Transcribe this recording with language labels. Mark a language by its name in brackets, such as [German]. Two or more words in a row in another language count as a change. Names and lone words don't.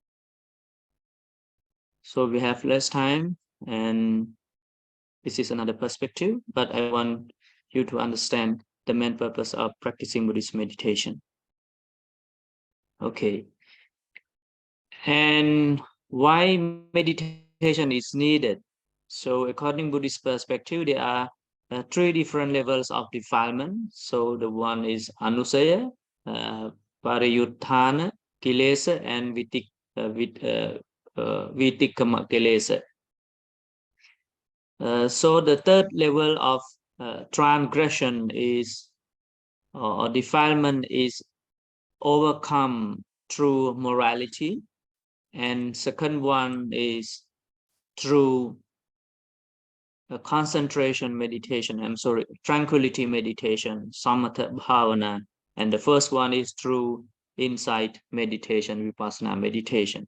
[English] So we have less time, and this is another perspective, but I want you to understand the main purpose of practicing Buddhist meditation. Okay. And why meditation is needed? So according to Buddhist perspective, there are 3 different levels of defilement. So the one is [Pali] anusaya, parayutthana, kilesa, [English] and [Pali] vitikkama kilesa. [English] So the third level of transgression is, or defilement is overcome through morality, and second one is through concentration meditation, tranquility meditation, [Pali] Samatha bhavana, [English] and the first one is through insight meditation, Vipassana meditation.